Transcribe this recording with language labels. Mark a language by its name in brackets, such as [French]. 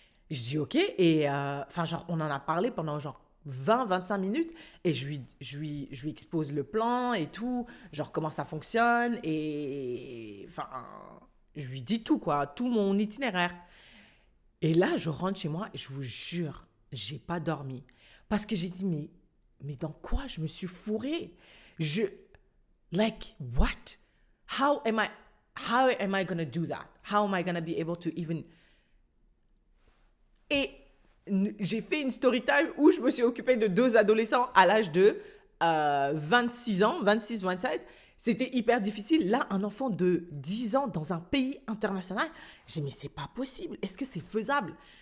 [French] Je dis ok et enfin genre on en a parlé pendant genre 20-25 minutes et je lui expose le plan et tout, genre comment ça fonctionne et enfin je lui dis tout quoi, tout mon itinéraire. Et là je rentre chez moi et je vous jure, j'ai pas dormi parce que j'ai dit mais dans quoi je me suis fourrée? [English] Like what? How am I how am I gonna do that? How am I gonna be able to even. [French] Et j'ai fait une story time où je me suis occupée de 2 adolescents à l'âge de 26 ans, 26-27. C'était hyper difficile. Là, un enfant de 10 ans dans un pays international, j'ai dit, mais c'est pas possible. Est-ce que c'est faisable?